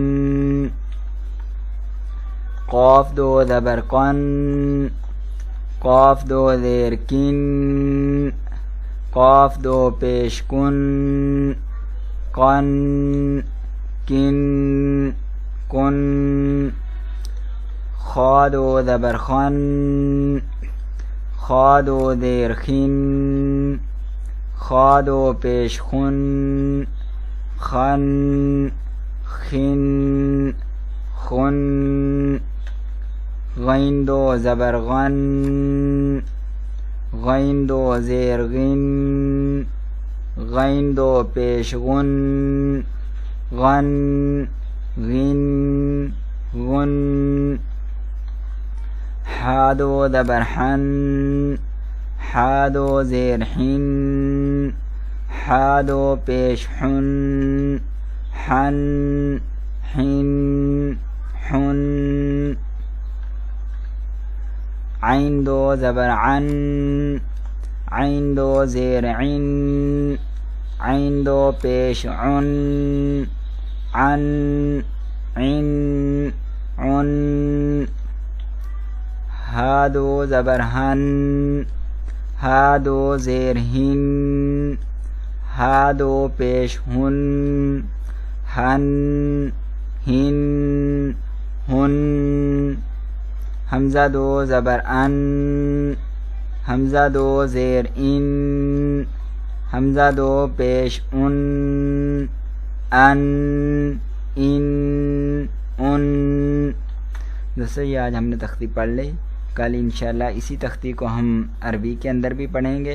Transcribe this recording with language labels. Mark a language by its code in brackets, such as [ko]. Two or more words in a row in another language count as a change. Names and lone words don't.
[ur] قاف دو زبر قَن، قاف دو زیر قِن، قاف دو پیش قُن، قَن قِن قُن. خا دو زبر خَن، خا دو زیر خِن، خا دو پیش خُن، خَن خِن خُن. غین دو زبر غَن، غین دو زیر غِن، غین دو پیش غُن، غَن غِن غُن. حا دو زبر حَن، حا دو زیر حِن، حا دو پیش حُن، حَن حِن حُن. عین دو زبر عَن، عین دو زیر عِن، عین دو پیش عُن، عَن عِن عُن. ہا دو زبر ہَن، ہا دو زیر ہِن، ہا دو پیش ہُن، ہَن ہِن ہُن. ہمزہ دو زبر اَن، ہمزہ دو زیر اِن، ہمزہ دو پیش اُن، اَن اِن اُن. دوستو یہ آج ہم نے تختی پڑھ لی، کل ان شاء اللہ اسی تختی کو ہم عربی کے اندر بھی پڑھیں گے.